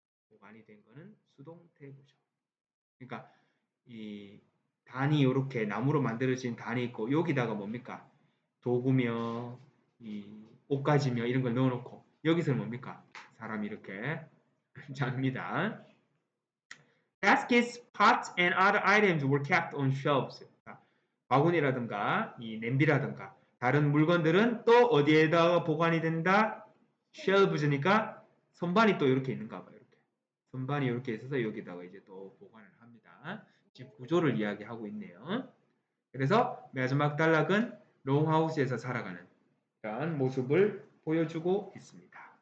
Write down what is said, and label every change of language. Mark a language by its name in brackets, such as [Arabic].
[Korean] 보관이 된 거는 수동 태그죠. 그러니까 이 단이 이렇게 나무로 만들어진 단이 있고 여기다가 뭡니까? 도구며 이 옷가지며 이런 걸 넣어놓고 여기서는 뭡니까? 사람이 이렇게 잡니다. [English] Baskets, pots, and other items were kept on shelves. [Korean] 바구니라든가 이 냄비라든가 다른 물건들은 또 어디에다가 보관이 된다? shelves니까 선반이 또 이렇게 있는가 봐요. 이렇게 선반이 이렇게 있어서 여기다가 이제 또 보관을 합니다. 집 구조를 이야기하고 있네요. 그래서 마지막 단락은 롱하우스에서 살아가는 이런 모습을 보여주고 있습니다.